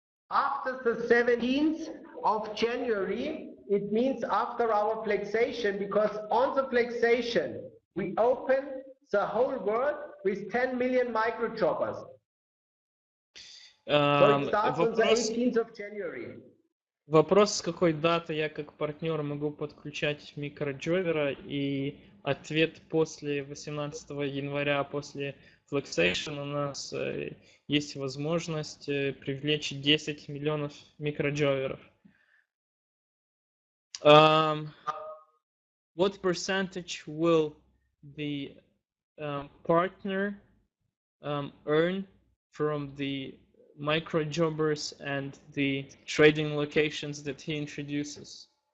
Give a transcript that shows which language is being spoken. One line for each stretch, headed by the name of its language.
English: After the 17th of January, it means after our flexation, because on the flexation, we open the whole world with 10 million microjobbers. So it starts on the 18th of January.
Russian: Вопрос, с какой даты я как партнер могу подключать микроджобера, и ответ после 18 января, после Flexation у нас есть возможность привлечь 10 миллионов микроджоверов.
English: What percentage will the partner earn from the microjobbers and the trading locations that he introduces?